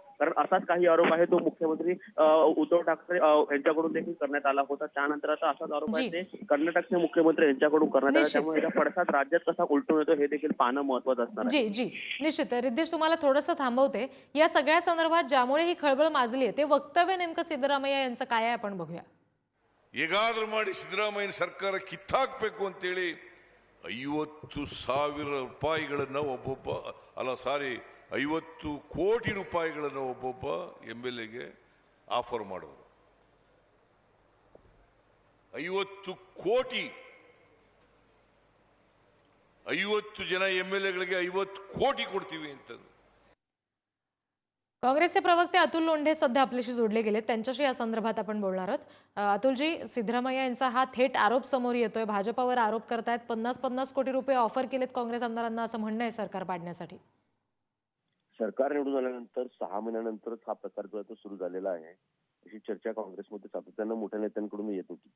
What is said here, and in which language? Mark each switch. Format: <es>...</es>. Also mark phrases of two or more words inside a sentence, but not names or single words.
<mr>कारण असाच काही आरोप आहे तो मुख्यमंत्री उद्धव ठाकरे यांच्याकडून देखील करण्यात आला होता। त्यानंतर आता असाच आरोप आहे ते कर्नाटकचे मुख्यमंत्री यांच्याकडून करण्यात आला। त्यामुळे याचा पडसाद राज्यात कसा उलटून येतो हे देखील पाहणं महत्त्वाचं असणार आहे। जी निश्चित। रिद्धेश, तुम्हाला थोडंसं थांबवते। या सगळ्या संदर्भात ज्यामुळे ही खळबळ माजली आहे ते वक्तव्य नेमकं सिद्धरामय्या यांचं काय आहे आपण बघूया।</mr> <kn>ಹೇಗಾದ್ರೂ ಮಾಡಿ ಸಿದ್ದರಾಮಯ್ಯನ ಸರ್ಕಾರ ಕಿತ್ತಾಕ್ಬೇಕು ಅಂತೇಳಿ 50,000 ರೂಪಾಯಿಗಳನ್ನು ಸಾರಿ 50 ಕೋಟಿ ರೂಪಾಯಿಗಳನ್ನು ಒಬ್ಬೊಬ್ಬ MLAಗೆ ಆಫರ್ ಮಾಡೋರು। 50 ಕೋಟಿ 50 ಜನ MLAಗಳಿಗೆ 50 ಕೋಟಿ ಕೊಡ್ತೀವಿ ಅಂತ।</kn> <mr>काँग्रेसचे प्रवक्ते अतुल लोंढे सध्या आपल्याशी जोडले गेले, त्यांच्याशी या संदर्भात आपण बोलणार आहोत। अतुलजी, सिद्धरामय्या यांचा हा थेट आरोप समोर येतोय, भाजपावर आरोप करतायत 50-50 कोटी रुपये ऑफर केलेत काँग्रेस आमदारांना असं म्हणणं आहे सरकार पाडण्यासाठी। सरकार निवडून आल्यानंतर 6 महिन्यानंतरच हा प्रकार जो आहे तो सुरू झालेला आहे अशी चर्चा काँग्रेसमध्ये सातत्यानं मोठ्या नेत्यांकडून येत होती।</mr>